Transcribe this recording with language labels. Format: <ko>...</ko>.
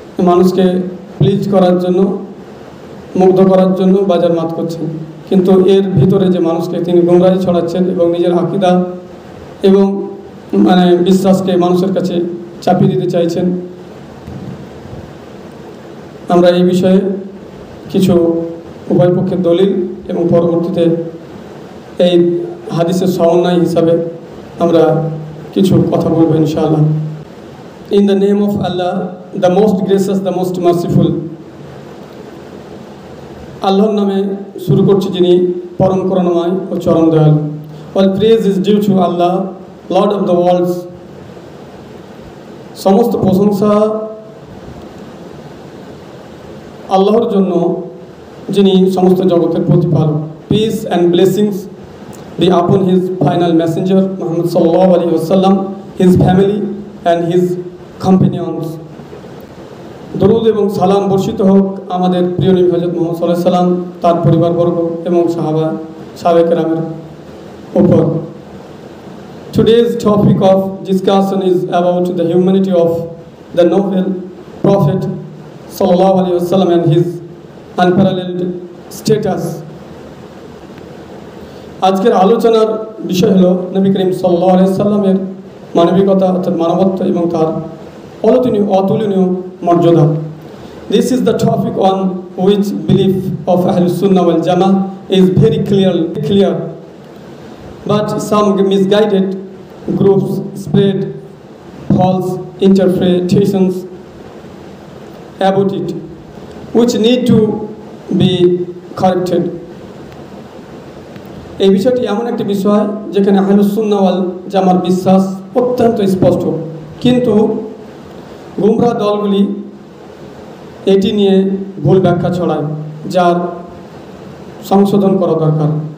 <bn>মানুষকে প্লিজ করার জন্য, মুগ্ধ করার জন্য বাজার মাত করছেন, কিন্তু এর ভিতরে যে মানুষকে তিনি গুমরাহি ছড়াচ্ছেন এবং নিজের আকীদা এবং বিশ্বাসকে মানুষের কাছে চাপিয়ে দিতে চাইছেন। আমরা এই বিষয়ে কিছু উভয় পক্ষের দলিল এবং পরবর্তীতে এই হাদিসের সমন্বয় হিসাবে আমরা কিছু কথা বলবো ইনশাআল্লাহ।</bn> <en>In the name of Allah, the most gracious, the most merciful.</en> <bn>আল্লাহর নামে শুরু করছি, যিনি পরম করুণাময় ও চরম দয়ালু।</bn> <en>All praise is due to Allah, Lord of the worlds.</en> <bn>সমস্ত প্রশংসা আল্লাহর জন্য, যিনি সমস্ত জগতের প্রতিপালক।</bn> <en>Peace and blessings be upon his final messenger Muhammad sallallahu alaihi wasallam, his family and his companions.</en> <bn>দরুদ এবং সালাম বর্ষিত হোক আমাদের প্রিয় নবী হযরত মুহাম্মদ সাল্লাল্লাহু আলাইহি সাল্লাম, তার পরিবারবর্গ এবং সাহাবায়ে কেরামের উপর।</bn> <en>Today's topic of discussion is about the humanity of the noble Prophet sallallahu alaihi wasallam and his unparalleled status.</en> <bn>আজকের আলোচনার বিষয় হলো নবী করিম সাল্লাল্লাহু আলাইহি সাল্লামের মানবিকতা অর্থাৎ মানবত্ব এবং তার অতুলনীয় মর্যাদা।</bn> <en>This is the topic on which belief of Ahlus Sunnah wal Jama'ah is very clear, but some misguided groups spread false interpretations about it, which need to be corrected.</en> <bn>এই বিষয়টি এমন একটি বিষয় যেখানে আহলুস সুন্নাহ ওয়াল জামার বিশ্বাস অত্যন্ত স্পষ্ট, কিন্তু গুমরাহ দলগুলি এটি নিয়ে ভুল ব্যাখ্যা ছড়ায়, যার সংশোধন করা দরকার।</bn>